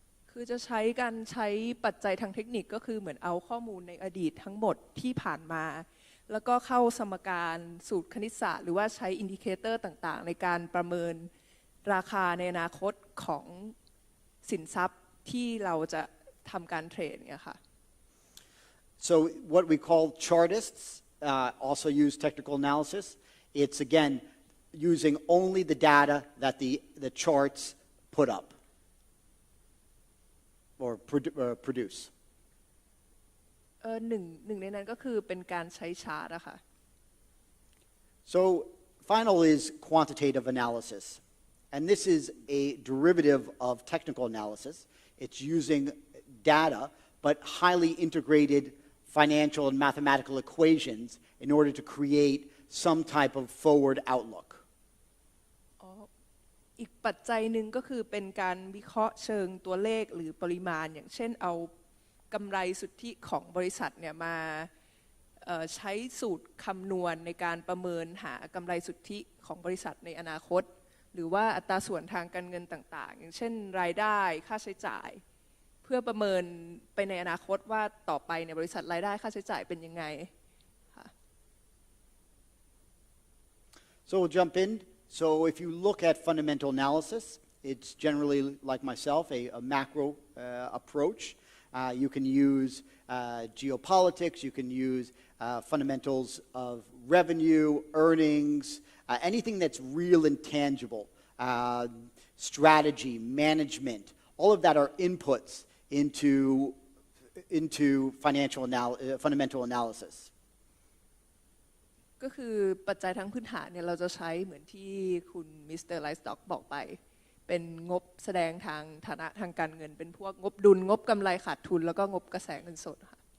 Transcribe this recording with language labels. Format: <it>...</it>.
<th>คือจะใช้ปัจจัยทางเทคนิคก็คือเหมือนเอาข้อมูลในอดีตทั้งหมดที่ผ่านมาแล้วก็เข้าสมการสูตรคณิตศาสตร์หรือว่าใช้อินดิเคเตอร์ต่างๆในการประเมินราคาในอนาคตของสินทรัพย์ที่เราจะทำการเทรดเนี่ยค่ะ</th> <en>So what we call chartists also use technical analysis. It's again using only the data that the charts put up or produce.</en> <th>หนึ่งในนั้นก็คือเป็นการใช้ชาร์ตอะค่ะ</th> <en>So final is quantitative analysis. And this is a derivative of technical analysis. It's using data, but highly integrated financial and mathematical equations in order to create some type of forward outlook.</en> <th>อีกปัจจัยหนึ่งก็คือเป็นการวิเคราะห์เชิงตัวเลขหรือปริมาณอย่างเช่นเอากำไรสุทธิของบริษัทเนี่ยมาใช้สูตรคำนวณในการประเมินหากำไรสุทธิของบริษัทในอนาคตหรือว่าอัตราส่วนทางการเงินต่างๆอย่างเช่นรายได้ค่าใช้จ่ายเพื่อประเมินไปในอนาคตว่าต่อไปในบริษัทรายได้ค่าใช้จ่ายเป็นยังไงค่ะ</th> <en>So we'll jump in. So if you look at fundamental analysis, it's generally, like myself, a macro approach. You can use geopolitics, you can use fundamentals of revenue, earnings, anything that's real and tangible, strategy, management, all of that are inputs into fundamental analysis.</en> <th>ก็คือปัจจัยทางพื้นฐานเนี่ยเราจะใช้เหมือนที่คุณมิสเตอร์ไลฟ์สต็อกบอกไปเป็นงบแสดงทางฐานะทางการเงินเป็นพวกงบดุลงบกำไรขาดทุนแล้วก็งบกระแสเงินสดค่ะ</th>